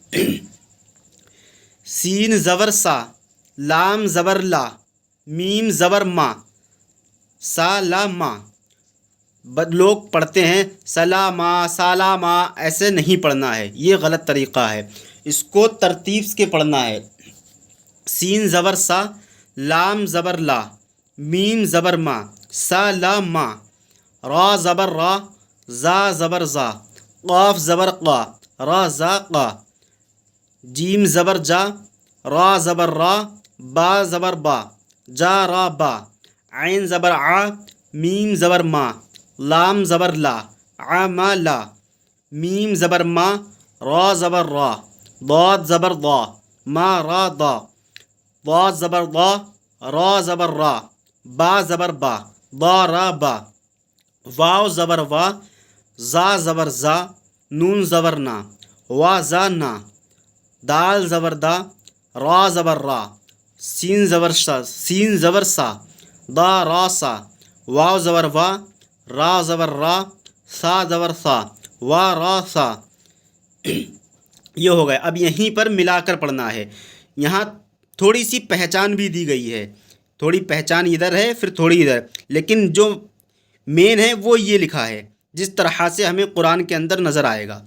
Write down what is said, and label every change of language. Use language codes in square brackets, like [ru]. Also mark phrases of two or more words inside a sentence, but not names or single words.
[ur] سین زبر سا، لام زبر لا، میم زبر ما، سا لا ما۔ لوگ پڑھتے ہیں سلاما سالاما، ایسے نہیں پڑھنا ہے، یہ غلط طریقہ ہے۔ اس کو ترتیب سے پڑھنا ہے۔ سین زبر سا، لام زبر لا، میم زبر ما، سا لا ما، را زبر را، زا زبر زا، قاف زبر قا، را زا قا، جیم زبر جا، را زبر را، با زبر با، جا را با، عین زبر ع، میم زبر ما، لام زبر لا، ع ما لا، میم زبر ما، را زبر را، ضاد زبر ضا، ما را ضا، ضاد زبر ضا، را زبر را، با زبر با، ضا را با، واو زبر وا، زا زبر زا، نون زبر نا، وا زا نا، دال زبر دا، را زبر را، سین زبر سا، سین زبر سا، دا را سا، واو زبر وا، را زبر را، سا زبر سا، وا را سا۔ یہ ہو گئے۔ اب یہیں پر ملا کر پڑھنا ہے۔ یہاں تھوڑی سی پہچان بھی دی گئی ہے، تھوڑی پہچان ادھر ہے پھر تھوڑی ادھر، لیکن جو مین ہے وہ یہ لکھا ہے جس طرح سے ہمیں قرآن کے اندر نظر آئے گا۔